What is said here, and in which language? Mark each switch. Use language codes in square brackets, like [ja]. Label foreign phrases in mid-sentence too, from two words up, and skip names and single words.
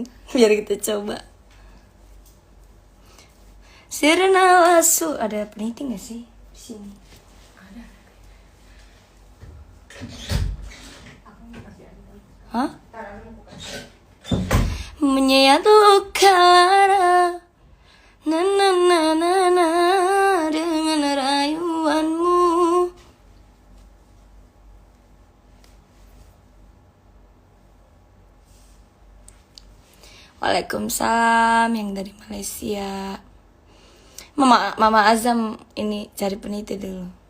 [id] Biar kita coba. Sirna wasu, ada peneliti gak sih di sini? Ada. Hah? Menyayat luka lara, na na na na na, dengan rayuanmu. Waalaikumsalam yang dari Malaysia. Mama Azam ini cari peneliti dulu.